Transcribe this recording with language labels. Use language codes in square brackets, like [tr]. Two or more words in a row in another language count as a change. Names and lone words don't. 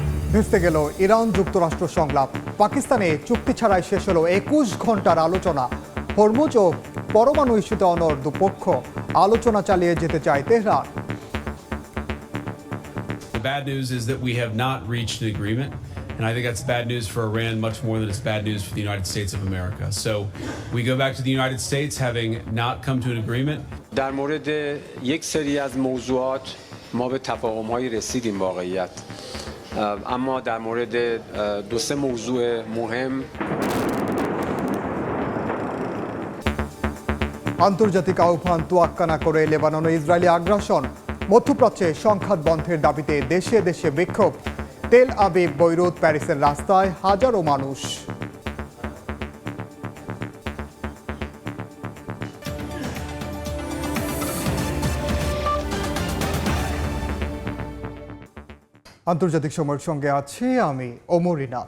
[bn] ভেস্তে গেল ইরান যুক্তরাষ্ট্র সংলাপ। পাকিস্তানে চুক্তি ছাড়াই শেষ হলো 21 ঘন্টার আলোচনা। হরমুজ ও পরমাণু ইস্যুতে অনড় দুপক্ষ, আলোচনা চালিয়ে যেতে চায় তেহরান। [en] The bad news is that we have not reached an agreement, and I think that's bad news for Iran much more than it's bad news for the United States of America. So we go back to the United States having not come to an agreement. [fa] در مورد یک سری از موضوعات ما به تفاهم‌هایی رسیدیم واقعیت. اما در مورد دو سه موضوع مهم [bn] আন্তর্জাতিক আহ্বান তোয়াক্কা না করে লেবাননে ইসরায়েলি আগ্রাসন। মধ্যপ্রাচ্যে সংঘাত বন্ধের দাবিতে দেশে দেশে বিক্ষোভ। তেল আবিব, বৈরুত, প্যারিসের রাস্তায় হাজারো মানুষ। আন্তর্জাতিক সময়ের সঙ্গে আছি আমি ওমর ইনাল।